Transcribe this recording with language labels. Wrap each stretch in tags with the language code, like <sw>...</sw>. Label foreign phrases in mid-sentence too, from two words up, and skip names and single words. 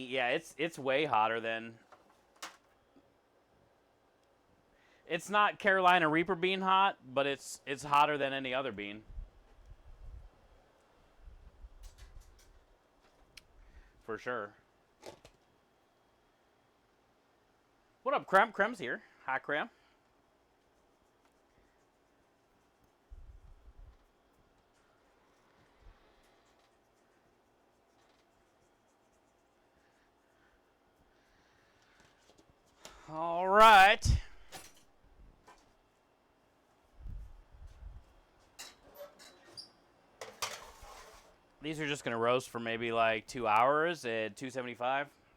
<en>Yeah, it's way hotter than. It's not Carolina Reaper bean hot, but it's hotter than any other bean. For sure. What up, Krem? Krem's here. Hi, Krem. All right. These are just going to roast for maybe like 2 hours at 275.</en>